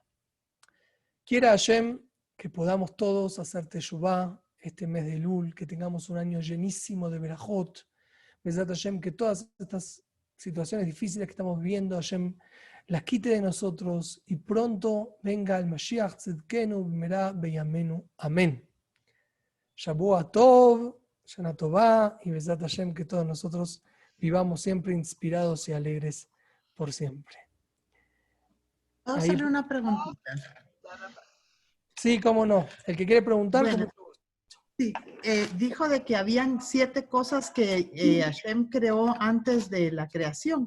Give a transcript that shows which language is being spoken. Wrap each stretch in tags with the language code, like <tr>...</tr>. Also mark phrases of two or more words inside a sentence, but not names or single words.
<es>Quiera Hashem que podamos todos hacer teshuvá este mes de Elul, que tengamos un año llenísimo de berajot.</es> <he>בעזרת השם,</he> <es>que todas estas situaciones difíciles que estamos viviendo, Hashem las quite de nosotros y pronto venga el</es> <he>משיח צדקנו במהרה בימינו.</he> <es>Amén.</es> <he>שבוע טוב שנה טובה</he> <es>y</es> <he>בעזרת השם,</he> <es>que todos nosotros vivamos siempre inspirados y alegres por siempre. ¿Puedo hacerle una preguntita? Sí, cómo no. El que quiere preguntar, Bueno, sí, dijo de que habían 7 cosas que Hashem creó antes de la creación.</es>